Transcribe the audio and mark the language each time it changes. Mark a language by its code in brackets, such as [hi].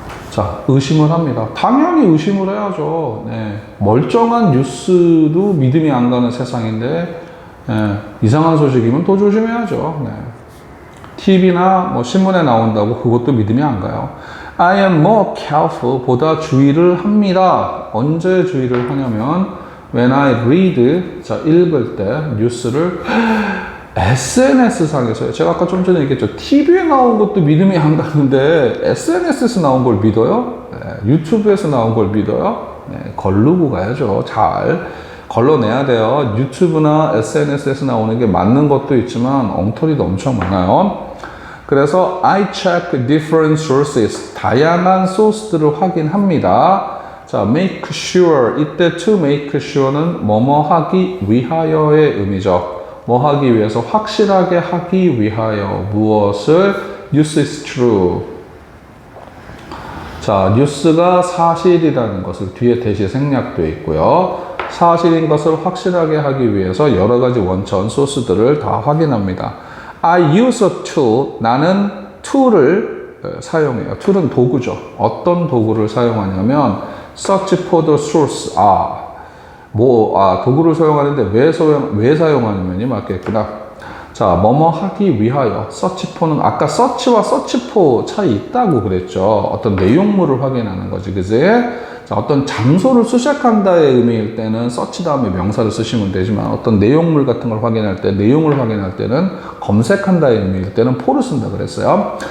[ko] 자, 의심을 합니다. 당연히 의심을 해야죠. 네. 멀쩡한 뉴스도 믿음이 안 가는 세상인데 네. 이상한 소식이면 더 조심해야죠. 네. TV나 뭐 신문에 나온다고 그것도 믿음이 안 가요. [en] I am more careful, 보다 주의를 합니다. [ko] 언제 주의를 하냐면 When I read, 자, 읽을 때 뉴스를 SNS상에서요. 제가 아까 좀 전에 얘기했죠. TV에 나온 것도 믿음이 안 가는데 SNS에서 나온 걸 믿어요? 네, 유튜브에서 나온 걸 믿어요? 네, 걸르고 가야죠. 잘 걸러내야 돼요. 유튜브나 SNS에서 나오는 게 맞는 것도 있지만 엉터리도 엄청 많아요. 그래서 I check different sources, 다양한 소스들을 확인합니다. 자, make sure, 이때 to make sure는 뭐뭐 하기 위하여의 의미죠. 뭐 하기 위해서, 확실하게 하기 위하여 무엇을? [en] News is true. [ko] 자, 뉴스가 사실이라는 것을 뒤에 대시 생략되어 있고요. 사실인 것을 확실하게 하기 위해서 여러 가지 원천 소스들을 다 확인합니다. [en] I use a tool, 나는 툴을 사용해요. [ko] 툴은 도구죠. [en] 어떤 도구를 사용하냐면 search for the source. [ko] 도구를 사용하는데 왜 사용하냐면이 맞겠구나. 자, 뭐뭐 하기 위하여. search for는 아까 search와 search for 차이 있다고 그랬죠. 어떤 내용물을 확인하는 거지, 그지? 자, 어떤 장소를 수색한다의 의미일 때는 search 다음에 명사를 쓰시면 되지만 어떤 내용물 같은 걸 확인할 때, 내용을 확인할 때는 검색한다의 의미일 때는 for를 쓴다 그랬어요.